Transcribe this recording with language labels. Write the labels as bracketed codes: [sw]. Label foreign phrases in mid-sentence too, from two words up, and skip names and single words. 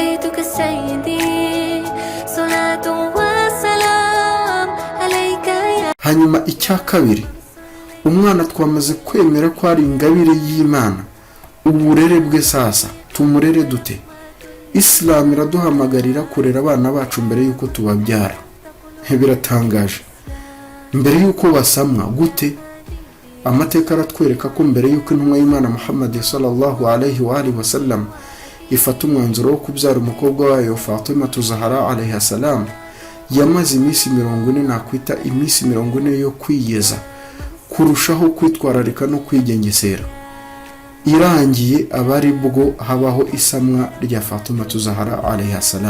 [rw] Hanyuma icya kabiri, umwana twamaze kwemera ko ari ingabire y'Imana. Uburere bwe sasa tumurere dute? Islam iraduhamagarira kurera abana bacu mbere yuko tubabyara. Biratangaje. Mbere yuko basamwa gute? Amateka aratwereka ko mbere yuko intumwa y'Imana Muhammad [ar] صلى الله عليه وآله وسلم [rw] ifata umwanzuro wo kubyara umukobwa wayo Fatima Zahra [ar] عليها السلام, [rw] yamaze iminsi 40 nakwita iminsi 40 yo kwiyeza, kurushaho kwitwararika no kwigengesera. Irangiye abari bwo habaho isamwa rya Fatima Zahra [ar] عليها السلام.